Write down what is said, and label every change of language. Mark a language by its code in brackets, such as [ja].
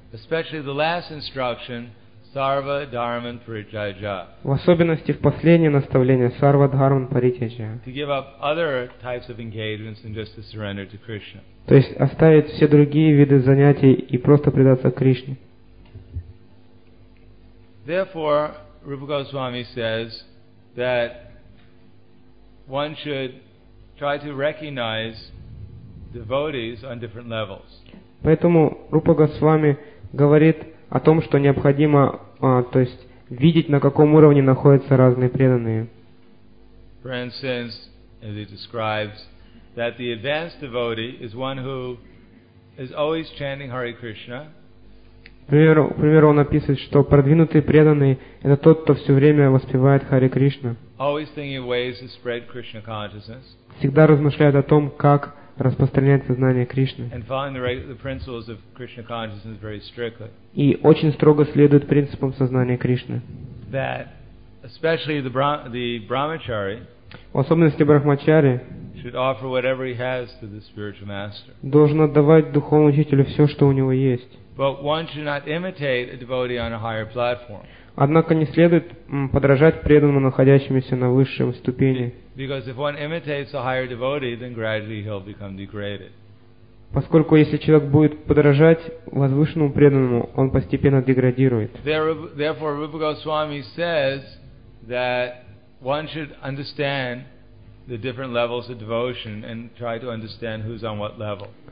[en] Especially the last instruction, [sa] sarva dharman parityaja. [ru] В особенности в последнее наставление [sa] sarva dharman parityaja. [en] To give up other types of engagements and just to surrender to Krishna. [ru] То есть оставить все другие виды занятий и просто предаться Кришне. [en] Therefore, Rupa Goswami says that one should try to recognize devotees on different levels. [ru] Поэтому Рупа Госвами говорит о том, что необходимо, то есть видеть, на каком уровне находятся разные преданные. [en] For instance, as he describes, that the advanced devotee is one who is always chanting Hare Krishna. [ru] Например, он описывает, что продвинутый преданный это тот, кто все время воспевает Харе Кришна. [en] Always thinking of ways to spread Krishna consciousness. [ru] Всегда размышляет о том, как распространять сознание Кришны. [en] And following the principles of Krishna consciousness very strictly. [ru] И очень строго следует принципам сознания Кришны. [en] That especially the brahmachari, [ru] в особенности брахмачари, [en] should offer whatever he has to the spiritual master. [ru] Должен отдавать духовному учителю все, что у него есть. [en] But one should not imitate a devotee on a higher platform. [ru] Однако не следует подражать преданному, находящемуся на высшем ступени. [en] Because if one imitates a higher devotee, then gradually he'll become degraded. [ru] Поскольку если человек будет подражать возвышенному преданному, он постепенно деградирует. [en] Therefore, Rupa Goswami says that one should understand the different levels of devotion and try to understand who's on what level.